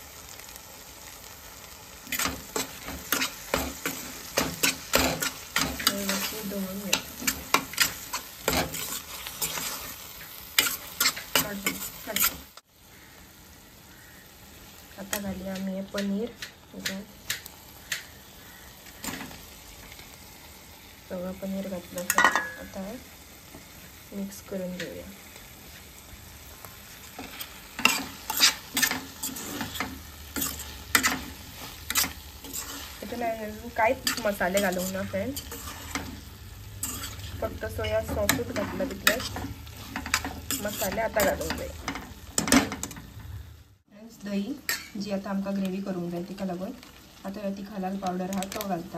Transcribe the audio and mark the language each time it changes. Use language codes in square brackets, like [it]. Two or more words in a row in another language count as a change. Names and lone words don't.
[kok] दवरून घेता. [mr] आता घालूया आमी हे पनीर, सगळं पनीर घातलं. आता मिक्स करून घेऊया. [kok] इथून अजून कांयच मसाले घालूंक ना फ्रेंड्स, फक्त [en] soya sauce [kok] घातला तितले. मसाले आता घालूंक जाय. दही जी आता आमकां ग्रेवी करूंक जाय तिका लागून आता तिखा लाल पावडर आहा तो घालता.